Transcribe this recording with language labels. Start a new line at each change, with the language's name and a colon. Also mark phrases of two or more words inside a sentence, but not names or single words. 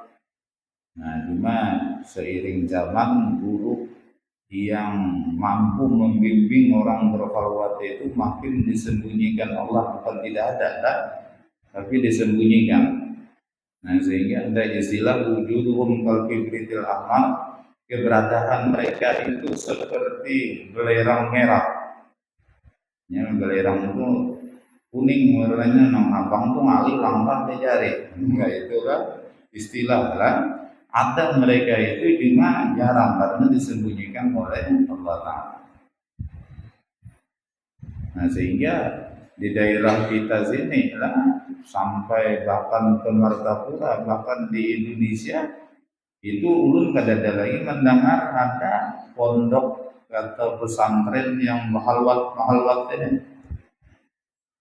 Indonesian: Nah, cuma seiring zaman guru yang mampu membimbing orang berkhalwat itu makin disembunyikan Allah, bukan tidak ada, tapi disembunyikan. Nah, sehingga ada istilah
Arabic: وجودهم كالكبريت الأحمر,
Indonesian: keberadaan mereka itu seperti belerang merah. Ya,
Banjar: belerang itu kuning warnanya, nang abang tuh ngalih lampah dicari.
Indonesian: Enggak, itu kan istilah lah. Ada mereka itu cuma jarang karena disembunyikan oleh Allah Ta'ala. Nah, sehingga di daerah kita sini lah, sampai bahkan ke Martapura, bahkan di Indonesia itu ulun kadada lagi mendengar ada pondok atau pesantren yang mahalwat ini.